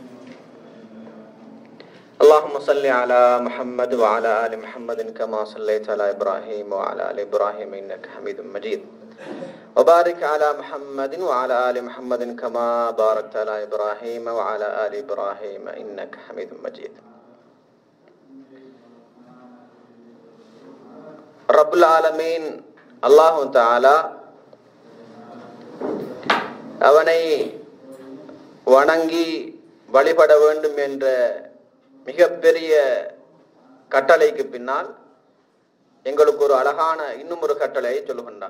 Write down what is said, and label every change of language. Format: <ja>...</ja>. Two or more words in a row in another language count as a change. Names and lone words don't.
<ar>اللهم صل على محمد وعلى آل محمد كما صليت على إبراهيم وعلى آل إبراهيم إنك حميد مجيد. وبارك على محمد وعلى آل محمد كما باركت على إبراهيم وعلى آل إبراهيم إنك حميد مجيد. رب العالمين الله تعالى</ar> <ta>அவனை வணங்கி வழிபட வேண்டும் என்ற மிகப்பெரிய கட்டளைக்கு பின்னால் எங்களுக்கு ஒரு அழகான இன்னும் ஒரு கட்டளையை சொல்லுகின்றான்.</ta>